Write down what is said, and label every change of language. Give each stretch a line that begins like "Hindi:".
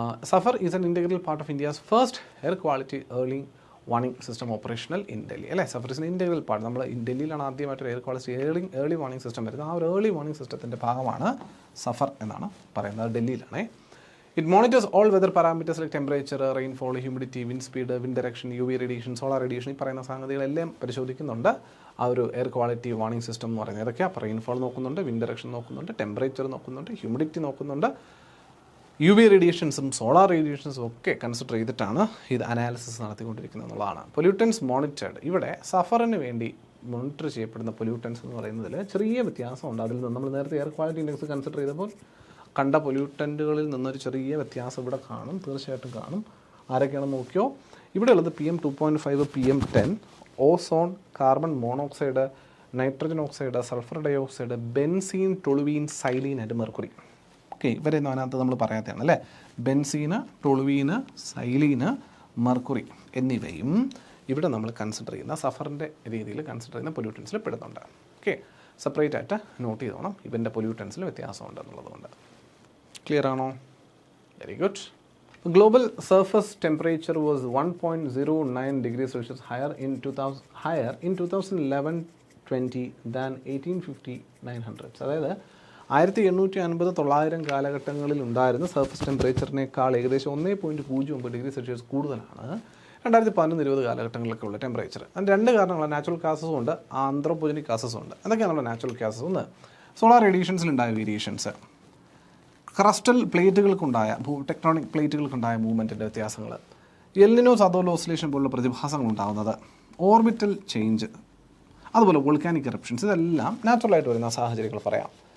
English: SAFAR is an integral part of India's first air quality early warning system operational in Delhi.
Malayalam: അല്ലേ,
English: SAFAR is integral part.
Malayalam: നമ്മൾ ഡൽഹിയിലാണ് ആദ്യമായിട്ട് air quality early warning system വരുന്നത്. ആ ഒരു early warning സിസ്റ്റത്തിൻ്റെ ഭാഗമാണ് സഫർ എന്നാണ് പറയുന്നത്. ഡൽഹിയിലാണേ.
English: It monitors all weather parameters like temperature, rainfall, humidity, wind speed, wind direction, UV radiation, solar radiation
Malayalam: ഈ പറയുന്ന സംഗതികളെല്ലാം പരിശോധിക്കുന്നുണ്ട്. ആ ഒരു എയർ ക്വാളിറ്റി വാർണിംഗ് സിസ്റ്റം എന്ന് പറയുന്നത് ഏതൊക്കെയാണ്? അപ്പോൾ റെയിൻഫോൾ നോക്കുന്നുണ്ട്, വിൻഡ് ഡയറക്ഷൻ നോക്കുന്നുണ്ട്, ടെമ്പറേച്ചർ നോക്കുന്നുണ്ട്, ഹ്യൂമിഡിറ്റി നോക്കുന്നുണ്ട്, UV റേഡിയേഷൻസും സോളാർ റേഡിയേഷൻസും ഒക്കെ കൺസിഡർ ചെയ്തിട്ടാണ് ഇത് അനാലിസിസ് നടത്തിക്കൊണ്ടിരിക്കുന്നത് എന്നുള്ളതാണ്. Pollutants monitored. ഇവിടെ സഫറിന് വേണ്ടി മോണിറ്റർ ചെയ്യപ്പെടുന്ന പൊല്യൂട്ടൻസ് എന്ന് പറയുന്നതിൽ ചെറിയ വ്യത്യാസമുണ്ട്. അതിൽ നിന്ന് നമ്മൾ നേരത്തെ എയർ ക്വാളിറ്റി ഇൻഡെക്സ് കൺസിഡർ ചെയ്തപ്പോൾ കണ്ട പൊല്യൂട്ടൻറ്റുകളിൽ നിന്നൊരു ചെറിയ വ്യത്യാസം ഇവിടെ കാണും, തീർച്ചയായിട്ടും കാണും. ആരൊക്കെയാണെന്ന് നോക്കിയോ. ഇവിടെ ഉള്ളത് PM2.5, PM10, ozone, carbon monoxide, nitrogen oxide, sulphur dioxide, benzene, toluene, xylene and mercury. Okay, ഇവരെയൊന്നും അതിനകത്ത് നമ്മൾ പറയാത്തതാണ് അല്ലേ. ബെൻസീന്, ടൊളുവീന്, സൈലീന്, മെർക്കുറി എന്നിവയും ഇവിടെ നമ്മൾ കൺസിഡർ ചെയ്യുന്ന സഫറിൻ്റെ രീതിയിൽ കൺസിഡർ ചെയ്യുന്ന പൊല്യൂട്ടൻസിൽ പെടുന്നുണ്ട്. ഓക്കെ, സെപ്പറേറ്റ് ആയിട്ട് നോട്ട് ചെയ്തോണം. ഇവൻ്റെ പൊല്യൂട്ടൻസിൽ വ്യത്യാസമുണ്ട് എന്നുള്ളതുകൊണ്ട്. ക്ലിയർ ആണോ? Very good.
English: Global surface temperature was 1.09 degrees Celsius higher in 2011-20 than 1850-900.
Malayalam: അതായത് 1850-900 കാലഘട്ടങ്ങളിൽ ഉണ്ടായിരുന്ന സർഫസ് ടെമ്പറേച്ചറിനേക്കാൾ ഏകദേശം 1.09 ഡിഗ്രി സെൽഷ്യസ് കൂടുതലാണ് 2011-20 കാലഘട്ടങ്ങളിലൊക്കെ ഉള്ള ടെമ്പറേച്ചർ. അതിന് രണ്ട് കാരണങ്ങളാണ്. നാച്ചുറൽ കാസസും ഉണ്ട്, ആന്ത്രോപോജനിക് കാസസും ഉണ്ട്. എന്തൊക്കെയാണല്ലോ നാച്ചുറൽ കാസസ്? ഒന്ന് സോളാർ റേഡിയേഷൻസിലുണ്ടായ വേരിയേഷൻസ്, ക്രസ്റ്റൽ പ്ലേറ്റുകൾക്കുണ്ടായ ടെക്ടോണിക് പ്ലേറ്റുകൾക്കുണ്ടായ മൂവ്മെൻറ്റിൻ്റെ വ്യത്യാസങ്ങൾ, എൽനിനോ സദോൾ ഓസിലേഷൻ പോലുള്ള പ്രതിഭാസങ്ങൾ ഉണ്ടാകുന്നത്, ഓർബിറ്റൽ ചേഞ്ച്, അതുപോലെ വോൾക്കാനിക് എറപ്ഷൻസ്, ഇതെല്ലാം നാച്ചുറലായിട്ട് വരുന്ന സാഹചര്യങ്ങൾ പറയാം.